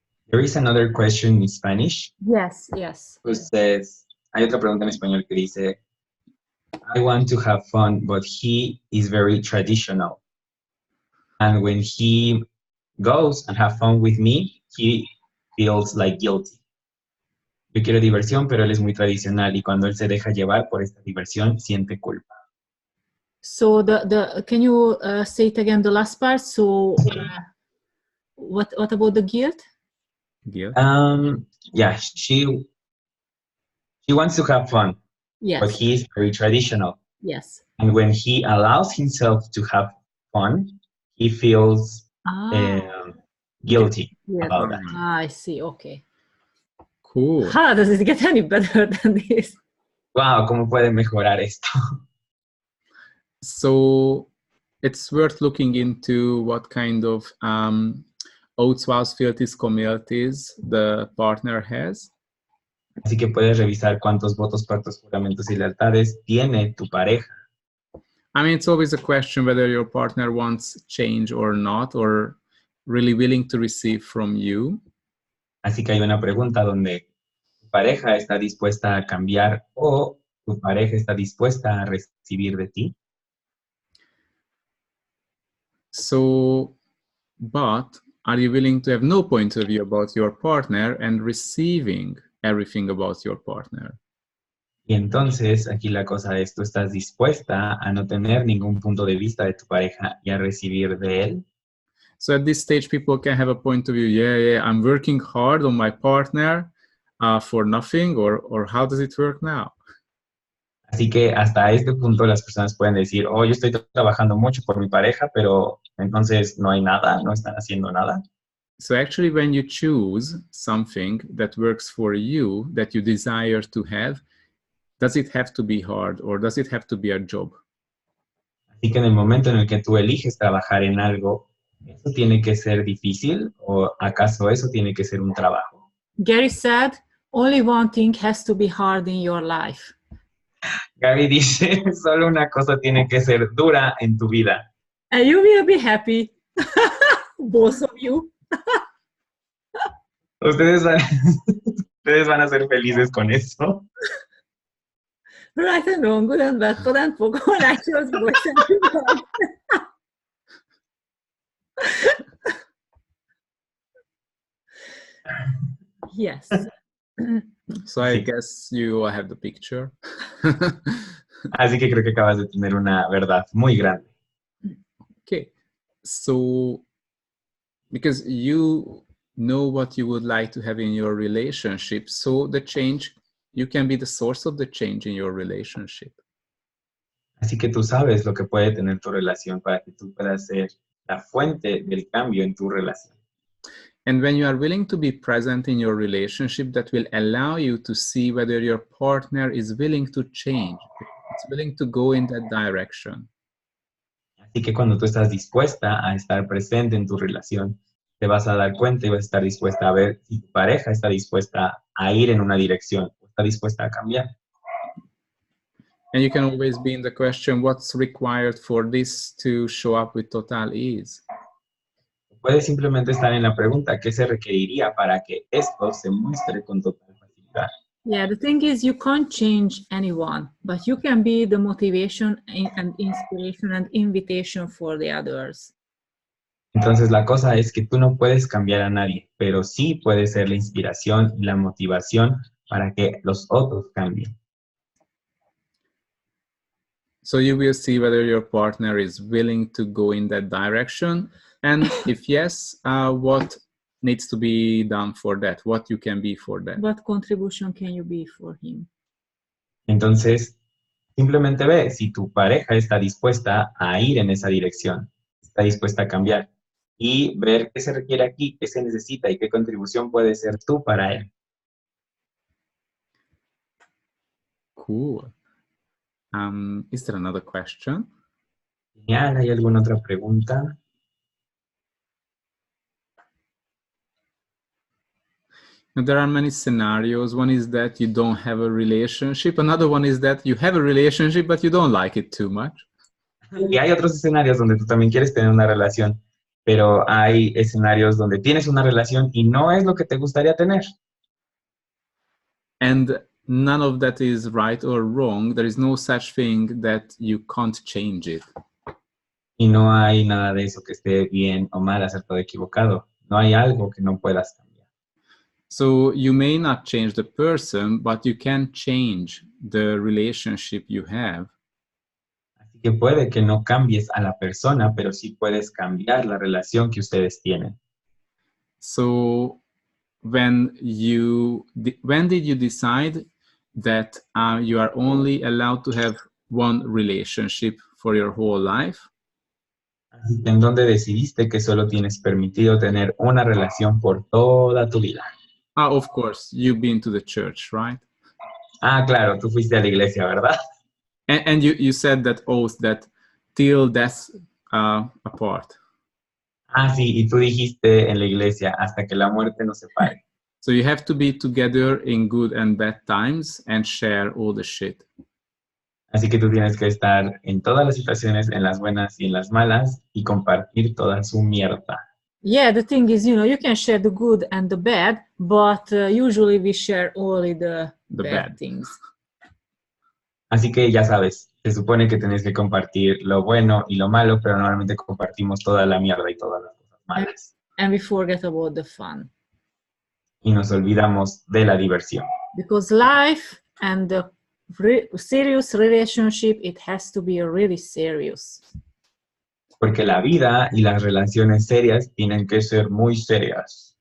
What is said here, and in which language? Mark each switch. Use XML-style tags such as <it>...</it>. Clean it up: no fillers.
<en>There is another question in Spanish. Yes, yes. Who says,</en> <es>hay otra pregunta en español que dice,</es> <en>I want to have fun, but he is very traditional. And when he goes and have fun with me, he feels like guilty.</en> <es>Yo quiero diversión, pero él es muy tradicional y cuando él se deja llevar por esta diversión, siente culpa.</es> <en>So can you say it again, the last part? So what about the guilt? Guilt? Yeah, she wants to have fun, Yes. but he is very traditional. Yes. And when he allows himself to have fun, he feels guilty about that. I see. Okay. Cool. How does it get any better than this?</en> <es>Wow, ¿cómo puede mejorar esto?</es> <en>So it's worth looking into what kind of oaths, vows, fealties, communities the partner has.</en> <es>Así que puedes revisar cuántos votos, pactos, juramentos y lealtades tiene tu pareja.</es> <en>I mean, it's always a question whether your partner wants change or not, or really willing to receive from you.</en> <es>Así que hay una pregunta donde tu pareja está dispuesta a cambiar o tu pareja está dispuesta a recibir de ti.</es> <en>So, but are you willing to have no point of view about your partner and receiving everything about your partner?</en> <es>Y entonces, aquí la cosa es, ¿tú estás dispuesta a no tener ningún punto de vista de tu pareja y a recibir de él?</es> <en>So at this stage, people can have a point of view, yeah, I'm working hard on my partner for nothing, or how does it work now?</en> <es>Así que hasta este punto las personas pueden decir, oh, yo estoy trabajando mucho por mi pareja, pero entonces no hay nada, no están haciendo nada.</es> <en>So actually, when you choose something that works for you, that you desire to have, does it have to be hard or does it have to be a job?</en> <es>Así que en el momento en el que tú eliges trabajar en algo, ¿eso tiene que ser difícil o acaso eso tiene que ser un trabajo?</es> <en>Gary said, only one thing has to be hard in your life.</en> <es>Gaby dice, solo una cosa tiene que ser dura en tu vida.</es> <en>And you will be happy, both of you.</en> <es>Ustedes van, ustedes van a ser felices con eso.</es> <en>Right and wrong, good and bad, for and for, righteous, boys and girls. Yes. So I</en> <es>Sí.</es> <en>guess you have the picture.</en> <es>Así que creo que acabas de tener una verdad muy grande.</es> <en>Okay, so because you know what you would like to have in your relationship, so the change, you can be the source of the change in your relationship.</en> <es>Así que tú sabes lo que puede tener tu relación para que tú puedas ser la fuente del cambio en tu relación.</es> <en>And when you are willing to be present in your relationship, that will allow you to see whether your partner is willing to change, it's willing to go in that direction.</en> <es>Así que cuando tú estás dispuesta a estar presente en tu relación, te vas a dar cuenta y vas a estar dispuesta a ver si tu pareja está dispuesta a ir en una dirección o está dispuesta a cambiar.</es> <en>And you can always be in the question, what's required for this to show up with total ease?</en> <es>Puedes simplemente estar en la pregunta, ¿qué se requeriría para que esto se muestre con total facilidad?</es> <en>Yeah, the thing is, you can't change anyone, but you can be the motivation and inspiration and invitation for the others.</en> <es>Entonces la cosa es que tú no puedes cambiar a nadie, pero sí puedes ser la inspiración y la motivación para que los otros cambien.</es> <en>So you will see whether your partner is willing to go in that direction. And if yes, what needs to be done for that? What you can be for that? What contribution can you be for him?</en> <es>Entonces, simplemente ve si tu pareja está dispuesta a ir en esa dirección, está dispuesta a cambiar y ver qué se requiere aquí, qué se necesita y qué contribución puede ser tú para él.</es> <en>Cool. Is there another question?</en> <es>Genial, ¿hay alguna otra pregunta?</es> <en>And there are many scenarios. One is that you don't have a relationship. Another one is that you have a relationship, but you don't like it too much.</en> <es>Y hay otros escenarios donde tú también quieres tener una relación, pero hay escenarios donde tienes una relación y no es lo que te gustaría tener.</es> <en>And none of that is right or wrong. There is no such thing that you can't change it.</en> <es>Y no hay nada de eso que esté bien o mal, acertado o equivocado. No hay algo que no puedas cambiar.</es> <en>So you may not change the person, but you can change the relationship you have.</en> <es>Así que puede que no cambies a la persona, pero sí puedes cambiar la relación que ustedes tienen.</es> <en>So when did you decide that you are only allowed to have one relationship for your whole life?</en> <es>Así que ¿en dónde decidiste que solo tienes permitido tener una relación por toda tu vida?</es> <en>Of course, you've been to the church, right?</en> <es>Ah, claro, tú fuiste a la iglesia, ¿verdad?</es> <en>And you said that oath that till death apart.</en> <es>Ah, sí, y tú dijiste en la iglesia, hasta que la muerte nos separe.</es> <en>So you have to be together in good and bad times and share all the shit.</en> <es>Así que tú tienes que estar en todas las situaciones, en las buenas y en las malas, y compartir toda su mierda.</es> <en>Yeah, the thing is, you can share the good and the bad, but usually we share only the bad things.</en> <es>Así que ya sabes, se supone que tenés que compartir lo bueno y lo malo, pero normalmente compartimos toda la mierda y todas las cosas malas.</es> <en>And we forget about the fun.</en> <es>Y nos olvidamos de la diversión.</es> <en>Because life and the serious relationship, it has to be really serious.</en> <es>Porque la vida y las relaciones serias tienen que ser muy serias.</es>